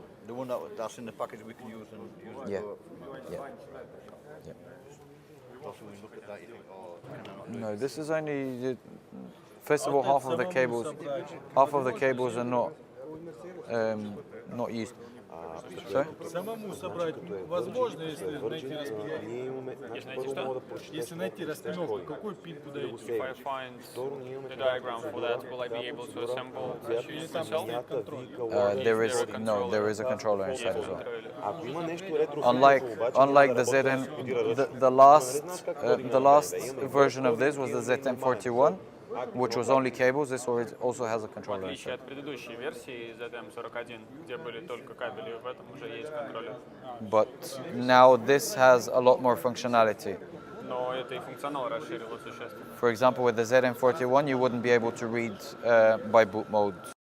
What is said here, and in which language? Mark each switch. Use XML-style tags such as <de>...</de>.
<en>The one that's in the package we can use and use it. Yeah. Also, when you look at that, you think, oh, can I not? No, this is only. First of all, half of the cables are not used. Sorry?</en> <ru>Самому собрать возможно, если найти распределение. Если найти распределение, какой пин куда идет?</ru> <en>If I find the diagram for that, will I be able to assemble myself? There is a controller inside as well. Unlike the ZM, the last version of this was the ZM41, which was only cables. This also has a</en> <ru>В</ru> <en>controller</en> <ru>отличие от предыдущей версии ZM41, где были только кабели, в этом уже есть контроллер.</ru> <en>But now this has a lot more functionality.</en> <ru>Но это и функционал расширило существенно.</ru> <en>For example, with the ZM41, you wouldn't be able to read by boot mode.</en>